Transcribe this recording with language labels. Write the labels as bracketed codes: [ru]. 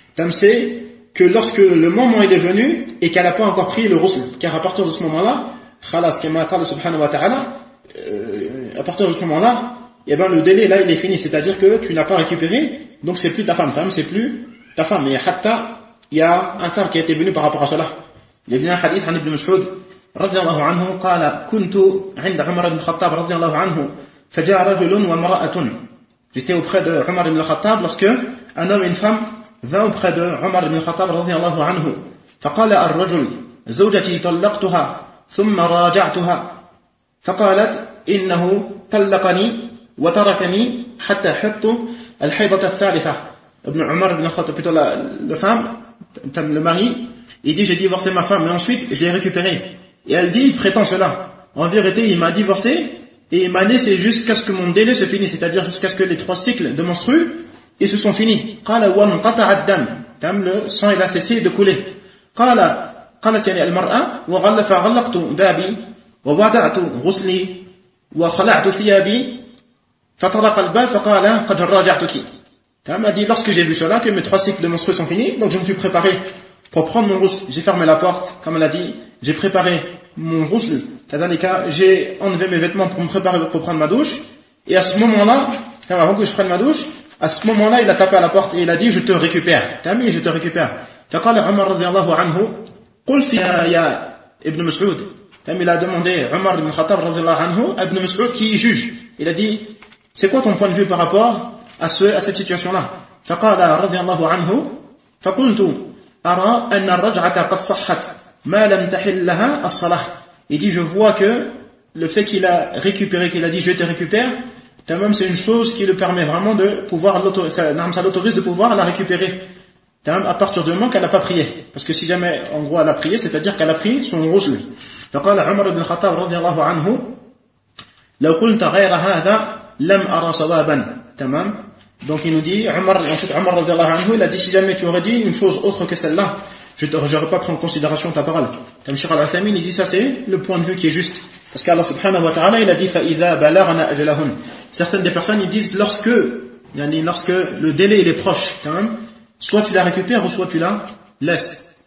[fr] C'est que lorsque le moment est venu et qu'elle n'a pas encore pris le rousl, car à partir de ce moment-là, [ar] khalas kama qala subhanahu wa ta'ala, [fr] à partir de ce moment-là, et ben le délai là il est fini, c'est-à-dire que tu n'as pas récupéré, donc c'est plus ta femme. C'est plus ta femme. Mais hatta il y a un sar qui a été venu par rapport à cela. Il y a un hadith d'Ibn Mas'ud [ar] رضي الله عنه قال كنت عند عمر بن الخطاب رضي الله عنه فجاء رجل وامرأة. [fr] J'étais auprès de Omar ibn al-Khattab lorsque un homme et une femme vint auprès de Omar ibn al-Khattab رضي الله عنه. [ar] فقال الرجل زوجتي طلقتها ثم راجعتها فقالت إنه طلقني وتركني حتى حط الحيضة الثالثة. [fr] ابن عمر بن الخطاب plutôt la femme, le mari, il dit j'ai divorcé ma femme et ensuite j'ai récupéré. Et elle dit, il prétend cela. En vérité, il m'a divorcé et il m'a laissé jusqu'à ce que mon délai se finisse, c'est-à-dire jusqu'à ce que les 3 cycles de menstrues ils se sont finis. [ar] قال وانقطع الدم. [fr] تام le sang il a cessé de couler. [ar] قال قالت يعني المرأة وغلف غلقت بابي ووضعت غسلي وخلعت ثيابي فطرق الباب فقال قد راجعتك. [fr] تام a dit lorsque j'ai vu cela que mes 3 cycles de menstrues sont finis, donc je me suis préparé pour prendre mon rousl, j'ai fermé la porte, comme elle a dit, j'ai préparé mon rousl, tadalika, j'ai enlevé mes vêtements pour me préparer pour prendre ma douche, et à ce moment-là, avant que je prenne ma douche, à ce moment-là, il a tapé à la porte et il a dit, je te récupère, tami, je te récupère. [ar] Faqal Umar radiallahu anhu, qul fi ya ibn Mas'ud, [fr] tami, il a demandé, Umar ibn Khattab radiallahu anhu, ibn Mas'ud qui juge, il a dit, c'est quoi ton point de vue par rapport à cette situation-là? [ar] Faqal radiallahu anhu, faqultu, أرى أن الرجعة قد صحت ما لم تحل لها الصلاة. [fr] Il dit je vois que le fait qu'il a récupéré, qu'il a dit je te récupère, tamam, c'est une chose qui le permet vraiment de pouvoir ça l'autorise de pouvoir la récupérer, tamam, à partir du moment qu'elle n'a pas prié, parce que si jamais en gros elle a prié, c'est-à-dire qu'elle a pris son rousl. [ar] فقال عمر بن الخطاب رضي الله عنه لو قلت غير هذا لم أرى صوابا. تمام. [fr] Donc il nous dit, Umar, ensuite Umar radiallahu anhu, il a dit, si jamais tu aurais dit une chose autre que celle-là, je n'aurais pas pris en considération ta parole. Tam Shir al-Athamin, il dit ça, c'est le point de vue qui est juste. Parce qu'Allah subhanahu wa ta'ala, il a dit, [ar] فَإِذَا بَلَغْنَا أَجَلَهُمْ. [fr] Certaines des personnes, ils disent, lorsque le délai il est proche, quand même, soit tu la récupères ou soit tu la laisses.